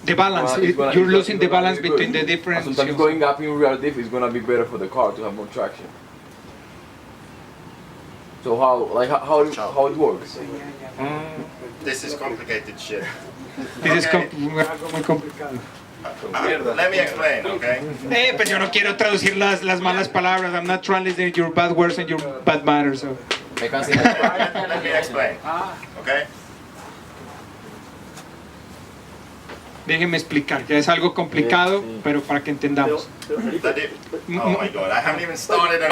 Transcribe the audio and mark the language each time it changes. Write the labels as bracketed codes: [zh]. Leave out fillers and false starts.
[en] The balance, you're losing the balance between the different. And sometimes going up in rear diff is gonna be better for the car to have more traction. So how it works? This is complicated shit. This is Okay. [es] muy complicado. [en] Let me explain, okay? [es] Pues yo no quiero traducir las malas palabras. [en] I'm not translating your bad words and your bad manners. So. I can see Let me explain, okay? [es] Déjenme explicar, ya es algo complicado, pero para que entendamos. [en] Oh my god, I haven't even started on